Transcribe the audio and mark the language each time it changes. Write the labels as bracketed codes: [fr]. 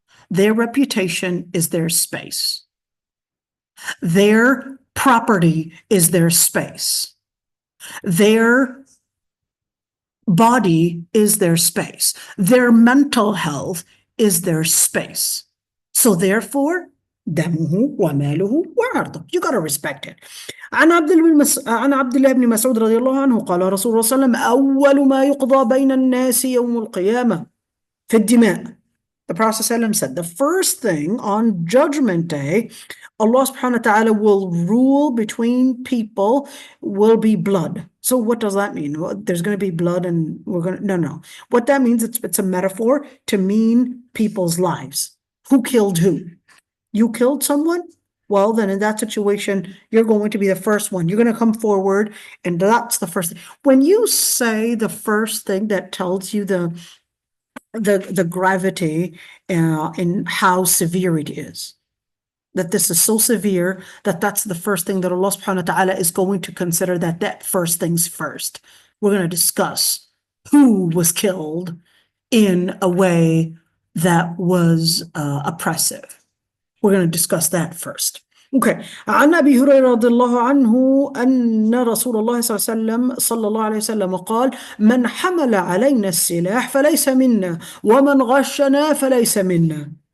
[en] Their reputation is their space. Their property is their space. Their body is their space. Their mental health is their space. So therefore, [ar] دمه وماله وعرضه. [en] You got to respect it. [ar] عن عبد الله بن مسعود رضي الله عنه قال رسول الله صلى الله عليه وسلم أول ما يقضى بين الناس يوم القيامة في الدماء. [en] The Prophet ﷺ said, the first thing on Judgment Day, Allah subhanahu wa ta'ala will rule between people will be blood. So what does that mean? Well, there's going to be blood and we're going to, no. What that means, it's a metaphor to mean people's lives. Who killed who? You killed someone? Well, then in that situation, you're going to be the first one. You're going to come forward, and that's the first thing. When you say the first thing, that tells you the gravity and how severe it is. That this is so severe that that's the first thing that Allah subhanahu wa ta'ala is going to consider, that first things first. We're going to discuss who was killed in a way that was oppressive. We're going to discuss that first. Okay. [ar] عن أبي هريرة رضي الله عنه أن رسول الله صلى الله عليه وسلم قال من حمل علينا السلاح فليس منا ومن غشنا فليس منا.